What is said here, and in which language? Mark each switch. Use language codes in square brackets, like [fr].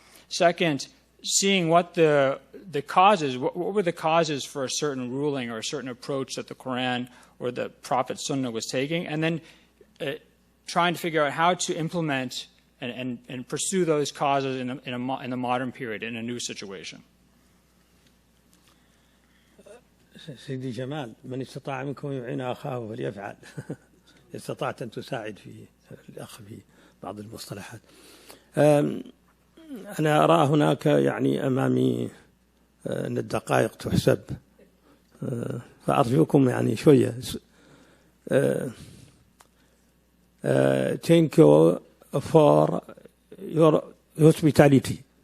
[en] Second, seeing what the causes, what were the causes for a certain ruling or a certain approach that the Quran or the Prophet's Sunnah was taking, and then trying to figure out how to implement and pursue those causes in the modern period, in a new situation. [ar] سيدي جمال، من استطاع منكم يعين أخاه فليفعل. استطعت أن تساعد في الأخ في بعض المصطلحات. أنا أرى هناك يعني أمامي أن الدقائق تحسب، فأرجوكم يعني شوية. [en] Thank you for your hospitality.